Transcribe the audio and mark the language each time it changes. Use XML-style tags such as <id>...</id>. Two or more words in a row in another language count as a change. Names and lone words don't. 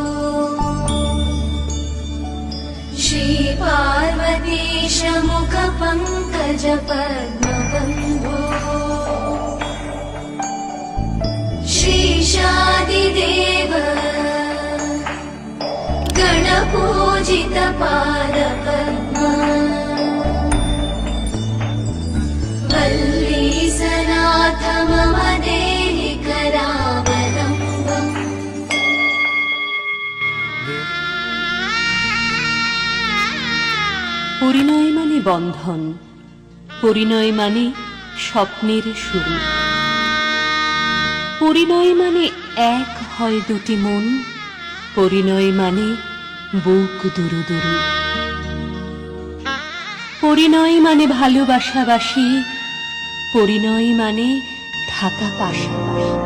<sa>श्री पार्वतीश मुख पंकज पद्मबन्धो श्रीशादिदेव गणपूजित पादपद्मा वल्लीसनाथ मम देहि करावलम्बम्।</sa> <bn>পরিণয় মানে বন্ধন, পরিণয় মানে স্বপ্নের শুরু, পরিণয় মানে এক হয় দুটি মন, পরিণয় মানে বুক দুরু দুরু, পরিণয় মানে ভালোবাসাবাসি, পরিণয় মানে থাকা পাশাপাশি।</bn>